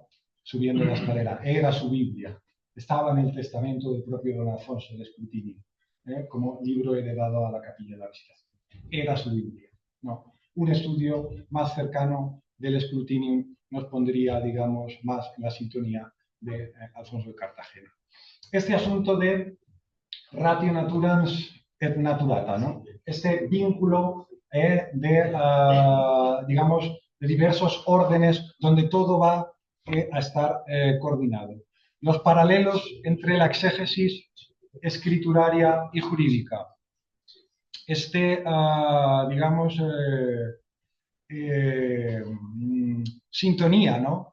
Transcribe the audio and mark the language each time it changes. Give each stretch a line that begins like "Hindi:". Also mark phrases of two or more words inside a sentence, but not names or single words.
Spanish: Subiendo la escalera, era su Biblia. Estaba en el testamento del propio don Alfonso de Escrutinio, como libro heredado a la Capilla de la Visitación. Era su Biblia, ¿no? Un estudio más cercano del Escrutinio nos pondría, digamos, más en la sintonía de Alfonso de Cartagena. Este asunto de
Latin: ratio naturans et naturata,
Spanish: ¿no? Este vínculo digamos, de diversos órdenes donde todo va a estar coordinado. Los paralelos entre la exégesis escrituraria y jurídica. Digamos, sintonía, ¿no?